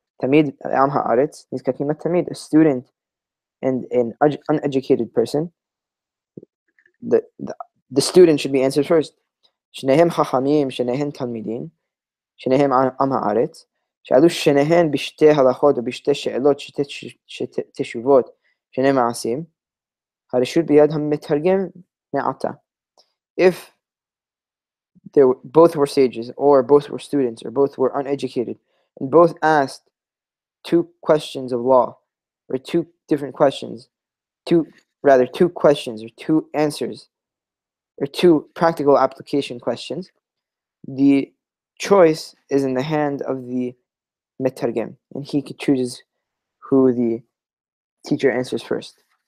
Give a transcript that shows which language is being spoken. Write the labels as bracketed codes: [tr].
[he] Tamid am haaretz nizkakin tamid. [en] A student and an uneducated person, the student should be answered first. [he] Shnehem chachamim, shnehem talmidin, shnehem am haaretz. שאלו שניהן בשתי הלכות ובשתי שאלות שתי תשובות שני מעשים, הרשות ביד המתרגם מעתה. [en] If both were sages, or both were students, or both were uneducated, and both asked two questions of law, or two different questions, two questions, or two answers, or two practical application questions, the choice is in the hand of the metargem, and he chooses who the teacher answers first.